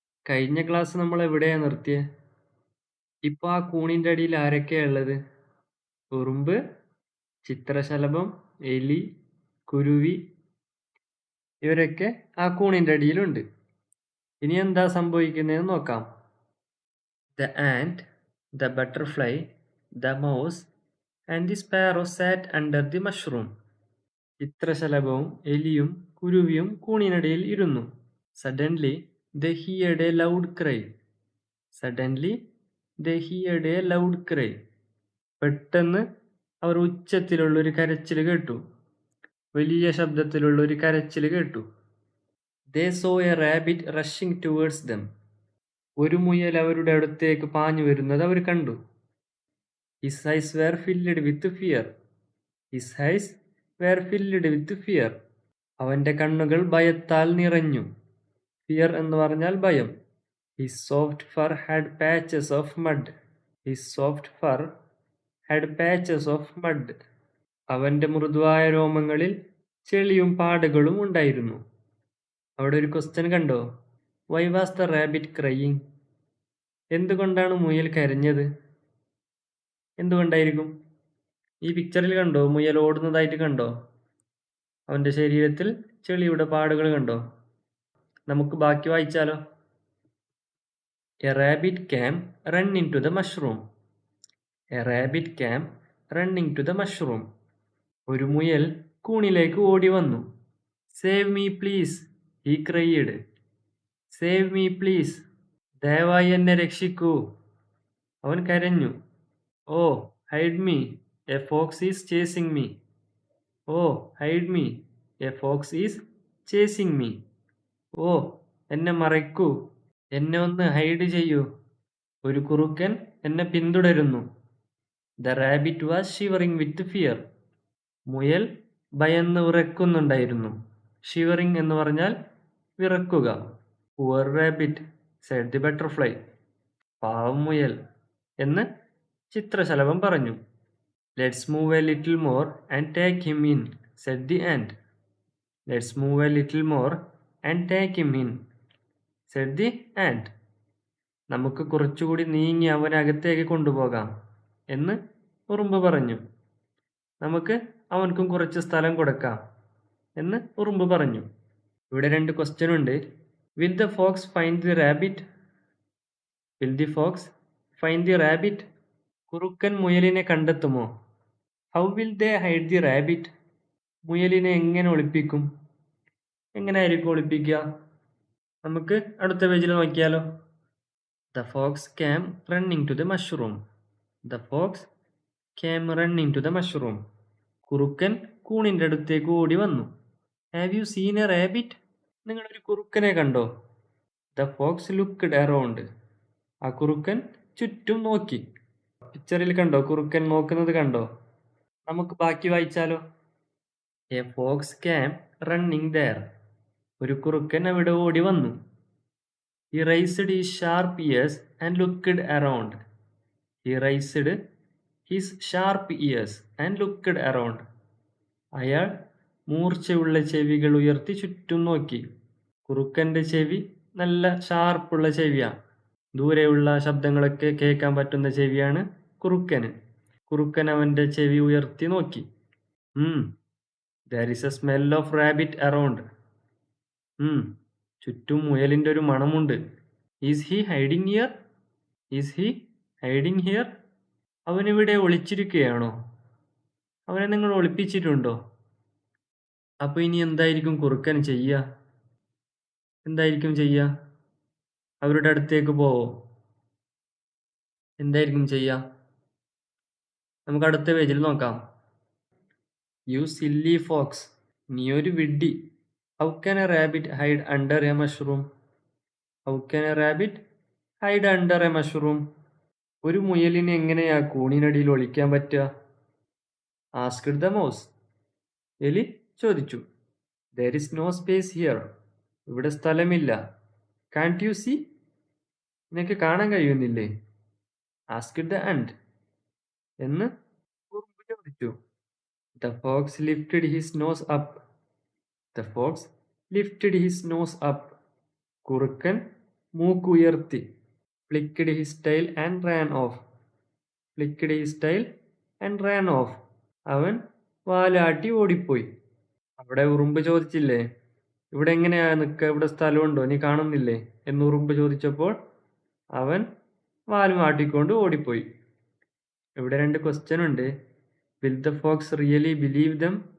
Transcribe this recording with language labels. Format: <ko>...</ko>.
<ml>കഴിഞ്ഞ ക്ലാസ് നമ്മൾ എവിടെയാ നിർത്തിയേ? ഇപ്പൊ ആ കൂണിന്റെ അടിയിൽ ആരൊക്കെയാ ഉള്ളത്? ഉറുമ്പ്, ചിത്രശലഭം, എലി, കുരുവി ഇവരൊക്കെ ആ കൂണിന്റെ അടിയിലുണ്ട്. ഇനി എന്താ സംഭവിക്കുന്നതെന്ന് നോക്കാം.</ml> <en>The ant, the butterfly, the mouse and the sparrow sat under the mushroom.</en> <ml>ചിത്രശലഭവും എലിയും കുരുവിയും കൂണിനടിയിൽ ഇരുന്നു.</ml> <en>Suddenly they heard a loud cry. Suddenly they heard a loud cry.</en> <ml>പെട്ടെന്ന് അവർ ഉച്ചത്തിലുള്ളൊരു കരച്ചിൽ കേട്ടു. വലിയ ശബ്ദത്തിലുള്ളൊരു കരച്ചിൽ കേട്ടു.</ml> <en>They saw a rabbit rushing towards them.</en> <ml>ഒരു മുയൽ അവരുടെ അടുത്തേക്ക് പാഞ്ഞു വരുന്നത് അവർ കണ്ടു.</ml> <en>His eyes were filled with fear. His eyes were filled with fear.</en> <ml>അവന്റെ കണ്ണുകൾ ഭയത്താൽ നിറഞ്ഞു. ഫിയർ എന്ന് പറഞ്ഞാൽ ഭയം.</ml> <en>His soft fur had patches of mud. His soft fur had patches of mud.</en> <ml>അവന്റെ മൃദുവായ രോമങ്ങളിൽ ചെളിയും പാടുകളും ഉണ്ടായിരുന്നു. അവിടെ ഒരു ക്വസ്റ്റ്യൻ കണ്ടോ?</ml> <en>Why was the rabbit crying?</en> <ml>എന്തുകൊണ്ടാണ് മുയൽ കരഞ്ഞത്? എന്തുകൊണ്ടായിരിക്കും? ഈ പിക്ചറിൽ കണ്ടോ? മുയൽ ഓടുന്നതായിട്ട് കണ്ടോ? അവന്റെ ശരീരത്തിൽ ചെളിയുടെ പാടുകൾ കണ്ടോ? നമുക്ക് ബാക്കി വായിച്ചാലോ?</ml> <en>A rabbit came running to the mushroom. A rabbit came running to the mushroom.</en> <ml>ഒരു മുയൽ കൂണിലേക്ക് ഓടി വന്നു.</ml> <en>Save me please, he cried. Save me please.</en> <ml>ദയവായി എന്നെ രക്ഷിക്കൂ. അവൻ കരഞ്ഞു.</ml> <en>Oh, hide me, a fox is chasing me. Oh, hide me, a fox is chasing me.</en> <ml>Oh, എന്നെ മറയ്ക്കൂ, എന്നെ ഒന്ന് ഹൈഡ് ചെയ്യൂ, ഒരു കുറുക്കൻ എന്നെ പിന്തുടരുന്നു.</ml> <en>The rabbit was shivering with fear.</en> <ml>മുയൽ ഭയന്ന് വിറയ്ക്കുന്നുണ്ടായിരുന്നു. ഷിവറിംഗ് എന്ന് പറഞ്ഞാൽ വിറക്കുക.</ml> <en>Poor rabbit, said the butterfly.</en> <ml>പാവം മുയൽ എന്ന് ചിത്രശലഭം പറഞ്ഞു.</ml> <en>Let's move a little more and take him in, said the ant. Let's move a little more and take him in, said the ant.</en> <ml>നമുക്ക് കുറച്ചുകൂടി നീങ്ങി അവനെ അകത്തേക്ക് കൊണ്ടുപോകാം എന്ന് ഉറുമ്പ് പറഞ്ഞു. നമുക്ക് അവൻക്കും കുറച്ച് സ്ഥലം കൊടുക്കാം എന്ന് ഉറുമ്പ് പറഞ്ഞു. ഇവിടെ രണ്ട് ക്വസ്റ്റ്യൻ ഉണ്ട്.</ml> <en>Will the fox find the rabbit? Will the fox find the rabbit?</en> <ml>കുറുക്കൻ മുയലിനെ കണ്ടെത്തുമോ?</ml> <en>How will they hide the rabbit?</en> <ml>മുയലിനെ എങ്ങനെ ഒളിപ്പിക്കും? എങ്ങനെയായിരിക്കും ഒളിപ്പിക്കുക? നമുക്ക് അടുത്ത പേജിൽ നോക്കിയാലോ?</ml> <en>The fox came running to the mushroom. The fox came running to the mushroom.</en> <ml>കുറുക്കൻ കൂണിന്റെ അടുത്തേക്ക് ഓടി വന്നു.</ml> <en>Have you seen a rabbit?</en> <ml>നിങ്ങൾ ഒരു കുറുക്കനെ കണ്ടോ?</ml> <en>The fox looked around.</en> <ml>ആ കുറുക്കൻ ചുറ്റും നോക്കി. പിക്ചറിൽ കണ്ടോ? കുറുക്കൻ നോക്കുന്നത് കണ്ടോ? നമുക്ക് ബാക്കി വായിച്ചാലോ?</ml> <en>A fox came running there.</en> <ml>ഒരു കുറുക്കൻ അവിടെ ഓടി വന്നു.</ml> <en>He raised his sharp ears and looked around. He raised his sharp ears and looked around.</en> <ml>അയാൾ മൂർച്ചയുള്ള ചെവികൾ ഉയർത്തി ചുറ്റും നോക്കി. കുറുക്കന്റെ ചെവി നല്ല ഷാർപ്പുള്ള ചെവിയാണ്. ദൂരെയുള്ള ശബ്ദങ്ങളൊക്കെ കേൾക്കാൻ പറ്റുന്ന ചെവിയാണ് കുറുക്കന്. കുറുക്കൻ അവന്റെ ചെവി ഉയർത്തി നോക്കി.</ml> <en>There is a smell of rabbit around.</en> <ml>ചുറ്റും മുയലിന്റെ ഒരു മണമുണ്ട്.</ml> <en>Is he hiding here? Is he hiding here?</en> <ml>അവനിവിടെ ഒളിച്ചിരിക്കുകയാണോ? അവനെ നിങ്ങൾ ഒളിപ്പിച്ചിട്ടുണ്ടോ? അപ്പൊ ഇനി എന്തായിരിക്കും കുറുക്കൻ ചെയ്യുക? എന്തായിരിക്കും ചെയ്യുക? അവരുടെ അടുത്തേക്ക് പോവോ? എന്തായിരിക്കും ചെയ്യുക? നമുക്ക് അടുത്ത പേജിൽ നോക്കാം.</ml> <en>You silly fox.</en> <ml>നീ ഒരു വിഡ്ഢി.</ml> <en>How can a rabbit hide under a mushroom? How can a rabbit hide under a mushroom?</en> <ml>ഒരു മുയലിന് എങ്ങനെയാ കൂണിനടിയിൽ ഒളിക്കാൻ പറ്റുക?</ml> <en>Asked the mouse.</en> <ml>എലി ചോദിച്ചു.</ml> <en>There is no space here.</en> <ml>ഇവിടെ സ്ഥലമില്ല.</ml> <en>Can't you see?</en> <ml>നിനക്ക് കാണാൻ കഴിയുന്നില്ലേ?</ml> <en>Asked the ant.</en> <ml>എന്ന് ചോദിച്ചു.</ml> <en>The fox lifted his nose up. The fox lifted his nose up.</en> <ml>കുറുക്കൻ മൂക്കുയർത്തി.</ml> <en>Flicked his tail and ran off. Flicked his tail and ran off.</en> <ml>അവൻ വാലാട്ടി ഓടിപ്പോയി. അവിടെ ഉറുമ്പ് ചോദിച്ചില്ലേ, ഇവിടെ എങ്ങനെയാ നിൽക്കുക, ഇവിടെ സ്ഥലമുണ്ടോ, നീ കാണുന്നില്ലേ എന്ന് ഉറുമ്പ് ചോദിച്ചപ്പോൾ അവൻ വാലും ആട്ടിക്കൊണ്ട് ഓടിപ്പോയി. ഇവിടെ 2 ക്വസ്റ്റ്യൻ ഉണ്ട്.</ml> <en>Will the fox really believe them?</en>